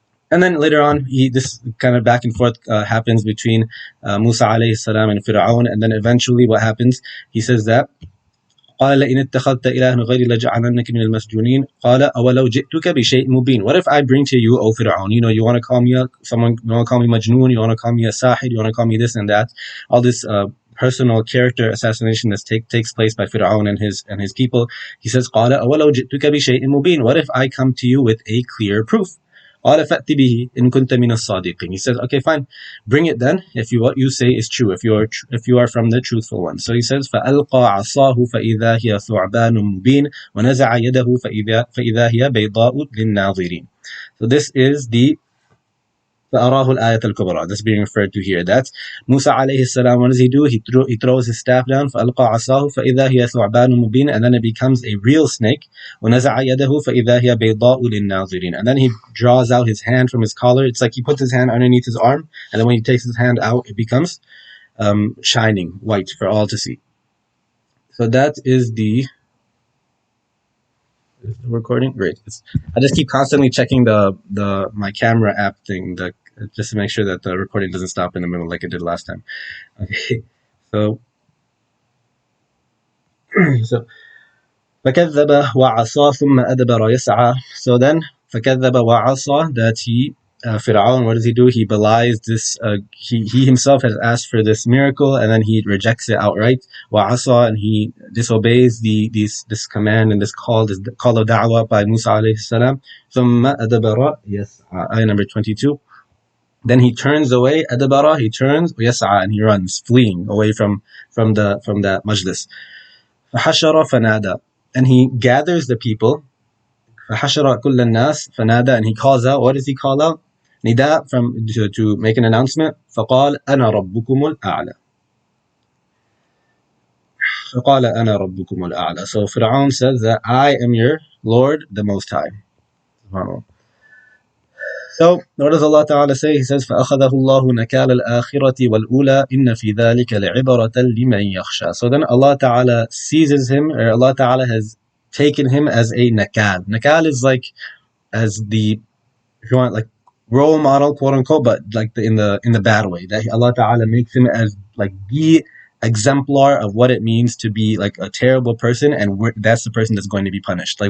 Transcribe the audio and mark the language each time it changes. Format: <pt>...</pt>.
<en>And then later on, this kind of back and forth happens between Musa alayhi salam and Fir'aun, and then eventually what happens, he says that</en> <ar>قال لئن اتخذت إلها غيري لجعلنك من المسجونين قال أولو جئتك بشيء مبين.</ar> <en>What if I bring to you, O Fir'aun, you want to call me you want to call me Majnoon, you want to call me a Sahid, you want to call me this and that, all this personal character assassination that takes place by Fir'aun and his people. He says</en> <ar>قال أولو جئتك بشيء مبين.</ar> <en>What if I come to you with a clear proof?</en> <ar>قال فأت به إن كنت من الصادقين.</ar> <en>He says, okay, fine, bring it then if what you say is true, if you are from the truthful ones. So he says</en> <ar>فألقى عصاه فإذا هي ثعبان مبين ونزع يده فإذا هي بيضاء للناظرين.</ar> <en>So this is the</en> <ar>فأراه الآية الكبرى.</ar> <en>That's being referred to here. That's Musa alayhi salam. What does he do? He throws his staff down.</en> <ar>فألقى عصاه فإذا هي ثعبان مبين,</ar> <en>and then it becomes a real snake.</en> <ar>ونزع يده فإذا هي بيضاء للناظرين.</ar> <en>And then he draws out his hand from his collar. It's like he puts his hand underneath his arm, and then when he takes his hand out, it becomes shining white for all to see. So that is the recording. Great. I just keep constantly checking the my camera app thing, just to make sure that the recording doesn't stop in the middle like it did last time. Okay.</en> <ar>So فكذب وعصى ثم أدبر يسعى.</ar> <en>So then</en> <ar>فكذب وعصى,</ar> <en>that he Fir'aun, what does he do? He belies this. He himself has asked for this miracle, and then he rejects it outright. وعصى, and he disobeys this command and this call of da'wah by Musa alayhi salam.</en> <ar>ثم أدبر يسعى.</ar> <en>Ayah number 22. Then he turns away. أدبر, he turns. يسعى, and he runs, fleeing away from that majlis.</en> <ar>فحشر فنادى,</ar> <en>and he gathers the people.</en> <ar>فحشر كل الناس فنادى,</ar> <en>and he calls out. What does he call out? Nida, to make an announcement.</en> <ar>فقال أنا ربكم الأعلى. فقال أنا ربكم الأعلى.</ar> <en>So Fir'aun says that I am your Lord, the Most High. So what does Allah Ta'ala say? He says</en> <ar>فأخذه الله نكال الآخرة والأولى إن في ذلك لعبرة لمن يخشى.</ar> <en>So then Allah Ta'ala seizes him, or Allah Ta'ala has taken him as a nakal. Nakal is like, as the, if you want, like role model, quote unquote, but like in the bad way. That Allah Ta'ala makes him as like the exemplar of what it means to be like a terrible person, and that's the person that's going to be punished.</en>